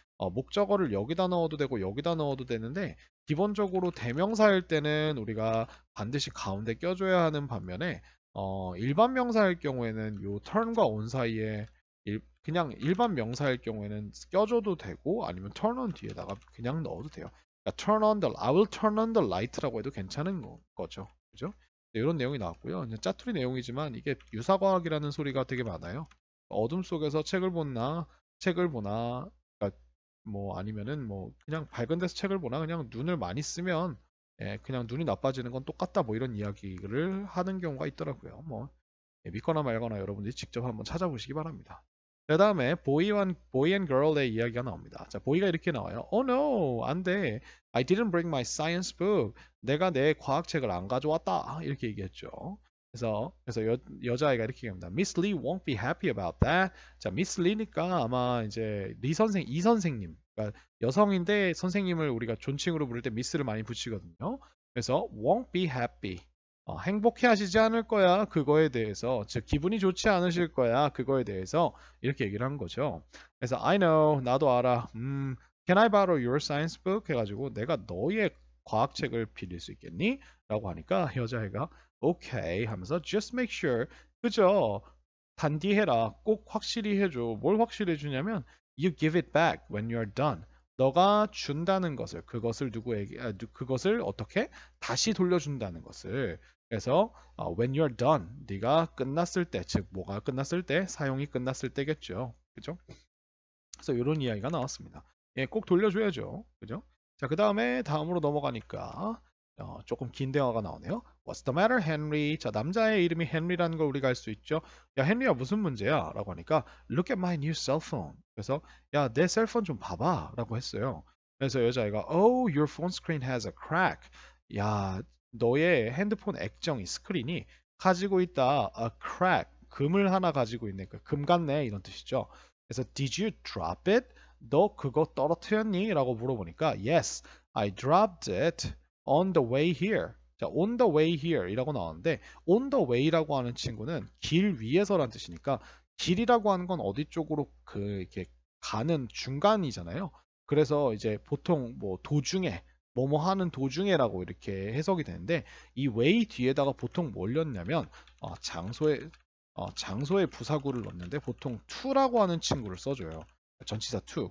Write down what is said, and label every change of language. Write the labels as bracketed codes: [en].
[ko] 목적어를 여기다 넣어도 되고 여기다 넣어도 되는데 기본적으로 대명사일 때는 우리가 반드시 가운데 껴줘야 하는 반면에 일반 명사일 경우에는 요 turn과 on 사이에 그냥 일반 명사일 경우에는 껴줘도 되고 아니면 turn on 뒤에다가 그냥 넣어도 돼요. 그러니까 [en] I will turn on the light라고 [ko] 해도 괜찮은 거죠. 그죠? 네, 이런 내용이 나왔고요. 이제 짜투리 내용이지만 이게 유사과학이라는 소리가 되게 많아요. 어둠 속에서 책을 보나, 그러니까 뭐 아니면은 뭐 그냥 밝은 데서 책을 보나 그냥 눈을 많이 쓰면 그냥 눈이 나빠지는 건 똑같다 뭐 이런 이야기를 하는 경우가 있더라고요. 뭐 믿거나 말거나 여러분들이 직접 한번 찾아보시기 바랍니다. 그 다음에 [en] boy and girl [ko] 의 이야기가 나옵니다. 자, 보이가 이렇게 나와요. [en] Oh no, [ko] 안 돼. [en] I didn't bring my science book. [ko] 내가 내 과학책을 안 가져왔다. 이렇게 얘기했죠. 그래서 여자아이가 이렇게 얘기합니다. [en] Miss Lee won't be happy about that. [ko] 자, Miss Lee니까 아마 이제 이 선생님, 그러니까 여성인데 선생님을 우리가 존칭으로 부를 때 미스를 많이 붙이거든요. 그래서 [en] won't be happy. [ko] 행복해 하시지 않을 거야. 그거에 대해서. 즉, 기분이 좋지 않으실 거야. 그거에 대해서. 이렇게 얘기를 한 거죠. 그래서, [en] I know. [ko] 나도 알아. [en] Can I borrow your science book? [ko] 해가지고, 내가 너의 과학책을 빌릴 수 있겠니? 라고 하니까, 여자애가, okay. 하면서, [en] just make sure. [ko] 그죠? 단디해라. 꼭 확실히 해줘. 뭘 확실히 해주냐면, [en] you give it back when you're done. [ko] 너가 준다는 것을, 그것을 어떻게? 다시 돌려준다는 것을. 그래서 [en] when you're done, [ko] 네가 끝났을 때, 즉 뭐가 끝났을 때, 사용이 끝났을 때겠죠. 그죠? 그래서 이런 이야기가 나왔습니다. 예, 꼭 돌려줘야죠. 그죠? 자, 그 다음에 다음으로 넘어가니까 조금 긴 대화가 나오네요. What's the matter, Henry? 자, 남자의 이름이 헨리라는 걸 우리가 알 수 있죠. 야, 헨리야 무슨 문제야? 라고 하니까 [en] Look at my new cell phone. [ko] 그래서 야, 내 셀폰 좀 봐봐. 라고 했어요. 그래서 여자애가 [en] Oh, your phone screen has a crack. [ko] 야, 너의 핸드폰 액정이 스크린이 가지고 있다. [en] A crack. [ko] 금을 하나 가지고 있네. 금 같네. 이런 뜻이죠. 그래서 [en] Did you drop it? [ko] 너 그거 떨어뜨렸니? 라고 물어보니까 [en] Yes, I dropped it on the way here. [ko] 자, [en] on the way here [ko] 이라고 나왔는데 on the way라고 하는 친구는 길 위에서란 뜻이니까 길이라고 하는 건 어디 쪽으로 이렇게 가는 중간이잖아요. 그래서 이제 보통 뭐 도중에 뭐뭐 하는 도중에라고 이렇게 해석이 되는데 이 way 뒤에다가 보통 뭘 넣냐면 장소에 부사구를 넣는데 보통 to라고 하는 친구를 써줘요. 전치사 to.